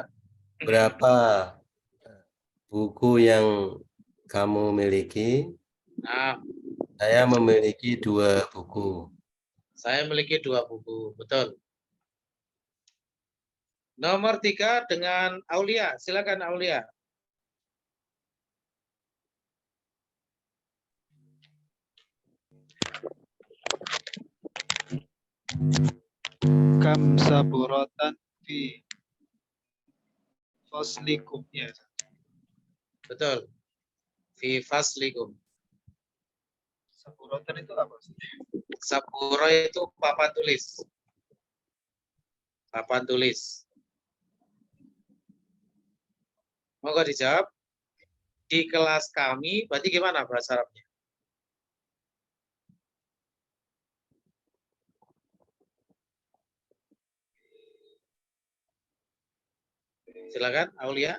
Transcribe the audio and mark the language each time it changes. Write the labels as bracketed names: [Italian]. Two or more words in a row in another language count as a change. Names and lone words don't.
[Indonesian] Berapa buku yang kamu miliki? Nah, saya memiliki 2 buku. Saya memiliki 2 buku, betul. Nomor 3 dengan Aulia, silakan Aulia. [Arabic] كم سبورة في فصلكم, [Indonesian] ya. Betul. [Arabic] في فصلكم. [Indonesian] Saburatan itu apa sih? Saburo itu papan tulis. Papan tulis. Monggo dijawab. Di kelas kami, berarti gimana bahasa Arabnya? Silakan, Aulia.